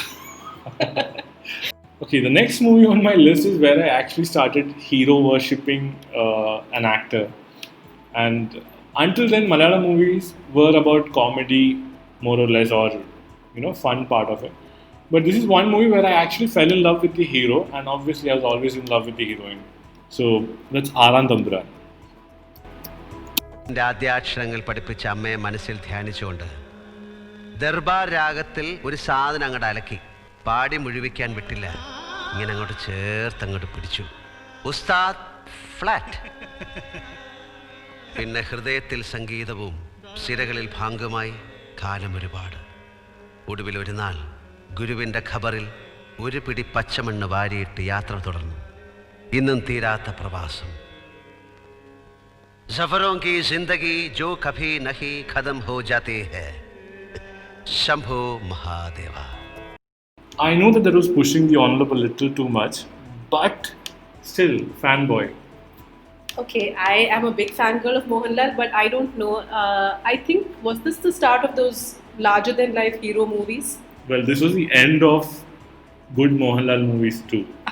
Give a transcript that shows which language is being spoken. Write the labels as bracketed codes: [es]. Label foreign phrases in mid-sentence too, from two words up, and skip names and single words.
[en] Okay, the next movie on my list is where I actually started hero worshipping an actor. And until then, Malayalam movies were about comedy, more or less, or fun part of it. But this is one movie where I actually fell in love with the hero, and obviously I was always in love with the heroine. So that's Aaran Thampuran. [ml] എൻ്റെ ആദ്യാക്ഷരങ്ങൾ പഠിപ്പിച്ച അമ്മയെ മനസ്സിൽ ധ്യാനിച്ചുകൊണ്ട് ദർബാർ രാഗത്തിൽ ഒരു സാധനം അങ്ങോട്ട് അലക്കി പാടി മുഴുവിക്കാൻ വിട്ടില്ല, ഇങ്ങനെ അങ്ങോട്ട് ചേർത്തങ്ങോട്ട് പിടിച്ചു. ഉസ്താദ് ഫ്ലാറ്റ്. പിന്നെ ഹൃദയത്തിൽ സംഗീതവും സിരകളിൽ ഭാംഗമായി കാലം ഒരുപാട്. ഒടുവിൽ ഒരു നാൾ ഗുരുവിൻ്റെ ഖബറിൽ ഒരു പിടി പച്ചമണ്ണ് വാരിയിട്ട് യാത്ര തുടർന്നു. ഇന്നും തീരാത്ത പ്രവാസം. [hi] സഫറോं की जिंदगी जो कभी नहीं खत्म हो जाती है. शंभो महादेवा. [en] I know that was pushing the envelope a little too much, but still, fanboy. Okay, I am a big fangirl of Mohanlal, but I don't know. I think, was this the start of those larger than life hero movies? Well, this was the end of good Mohanlal movies too.